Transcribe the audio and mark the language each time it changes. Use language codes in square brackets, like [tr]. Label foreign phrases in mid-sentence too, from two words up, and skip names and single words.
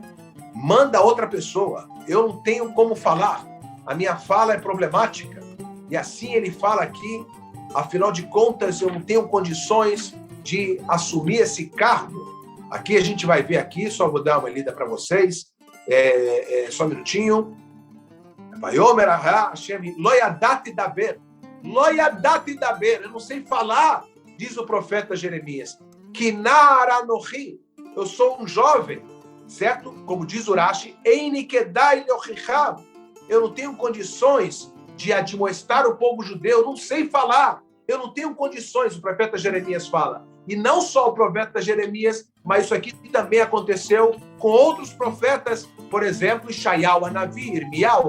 [pt] Manda outra pessoa. Eu não tenho como falar. A minha fala é problemática. E assim ele fala aqui, afinal de contas, eu não tenho condições de assumir esse cargo. Aqui a gente vai ver aqui, só vou dar uma lida para vocês. Só um minutinho. [he] ויאמר השם, לא ידעתי דבר. לא ידעתי דבר. [pt] Eu não sei falar, diz o profeta Jeremias. [he] כי נער אנכי. [pt] Eu sou um jovem, certo? Como diz Urashi, [he] איני כדאי להוכיחם. [pt] Eu não tenho condições de admoestar o povo judeu, eu não sei falar. Eu não tenho condições, o profeta Jeremias fala. E não só o profeta Jeremias, mas isso aqui também aconteceu com outros profetas, por exemplo, Ishaiah, Anavi, Irmial.